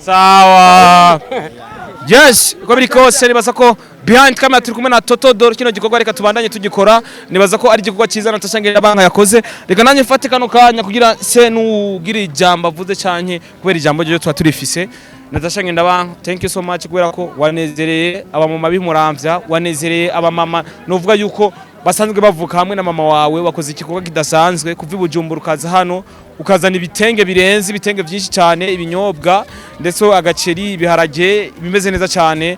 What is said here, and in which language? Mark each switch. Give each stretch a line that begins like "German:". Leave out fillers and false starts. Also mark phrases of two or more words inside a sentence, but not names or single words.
Rundi: sawa yes uko biri kose nibaza ko
English: behind camera
Rundi: turi kumwe na Toto Dor kino gikorwa reka tubandanye tugikora nibaza ko ari igikorwa cyiza Natasha Ngendabana yakoze reka nanye mfate kano kanya kugira se nugira ijambo avuze canke kubera ijambo ryo twa turifise Natasha Ngendabanka,
English: thank you so much
Rundi: kubera ko wanezereye abamama b'Imuramvya, wanezereye abamama novuga yuko basanzwe bavuka hamwe na mama wawe, wakoze igikorwa kidasanzwe kuva Bujumbura ukaza hano ukazana ibitenge birenze ibitenge byinshi cyane, ibinyobwa ndetse agaceri, ibiharage bimeze neza cyane.